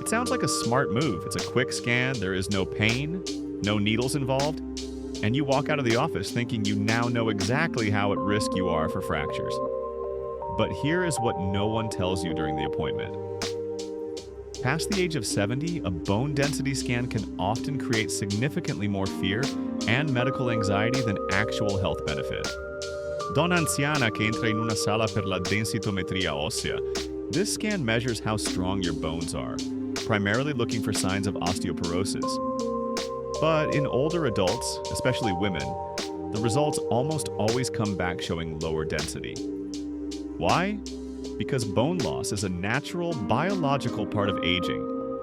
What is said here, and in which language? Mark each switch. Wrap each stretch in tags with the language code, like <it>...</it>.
<en>It sounds like a smart move. It's a quick scan, there is no pain, no needles involved, and you walk out of the office thinking you now know exactly how at risk you are for fractures. But here is what no one tells you during the appointment. Past the age of 70, a bone density scan can often create significantly more fear and medical anxiety than actual health benefit.</en> <it>Donna anziana che entra in una sala per la densitometria ossea.</it> <en>This scan measures how strong your bones are, primarily looking for signs of osteoporosis. But in older adults, especially women, the results almost always come back showing lower density. Why? Because bone loss is a natural, biological part of aging.</en>